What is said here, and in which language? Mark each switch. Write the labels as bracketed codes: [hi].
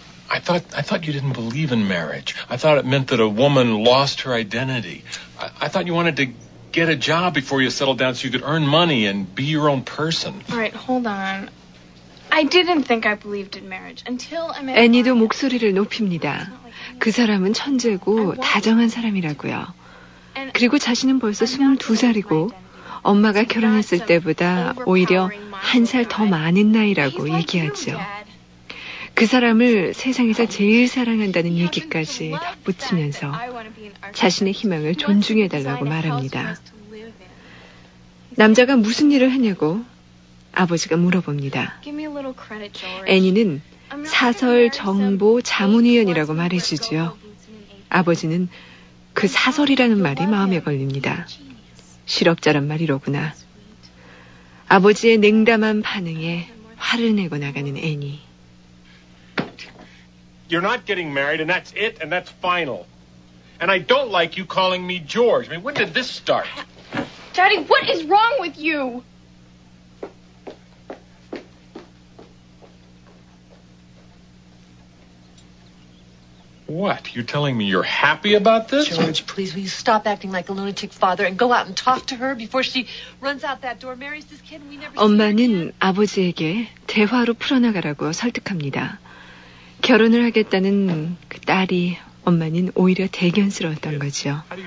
[en] I thought you didn't believe in marriage. I thought it meant that a woman lost her identity. I thought you wanted to get a job before you settled down so you could earn money and be your own person. All right, hold on. I didn't think I believed in marriage until I met. [ko] 애니도 목소리를 높입니다. 그 사람은 천재고 다정한 사람이라고요. 그리고 자신은 벌써 22살이고 엄마가 결혼했을 때보다 오히려 한 살 더 많은 나이라고 얘기하죠. 그 사람을 세상에서 제일 사랑한다는 얘기까지 덧붙이면서 자신의 희망을 존중해달라고 말합니다. 남자가 무슨 일을 하냐고 아버지가 물어봅니다. 애니는 사설 정보 자문위원이라고 말해주지요. 아버지는 그 사설이라는 말이 마음에 걸립니다. 실업자란 말이로구나. 아버지의 냉담한 반응에 화를 내고 나가는 애니. [en] You're not getting married and that's it and that's final. And I don't like you calling me George. I mean, when did this start? Daddy, what is wrong with you? What? You're telling me you're happy about this? George, please, will you stop acting like a lunatic father and go out and talk to her before she runs out that door, marries this kid and we never see her again? [ko] 엄마는 아버지에게 대화로 풀어나가라고 설득합니다. 결혼을 하겠다는 그 딸이 엄마는 오히려 대견스러웠던 거죠.